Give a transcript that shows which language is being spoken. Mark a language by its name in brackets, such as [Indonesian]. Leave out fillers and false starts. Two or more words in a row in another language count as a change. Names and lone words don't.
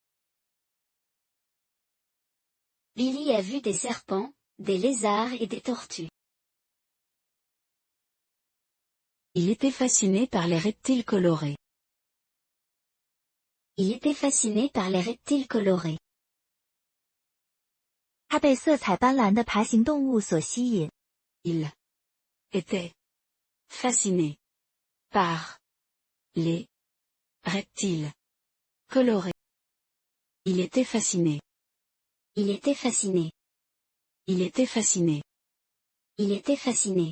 [French] Billy a vu des serpents, des lézards et des tortues. Il était fasciné par les reptiles colorés. Il était fasciné par les reptiles colorés. [Chinese] 他被色彩斑斓的爬行动物所吸引。 [French] Il était fasciné par les reptiles colorés. Il était fasciné. Il était fasciné. Il était fasciné Il était fasciné.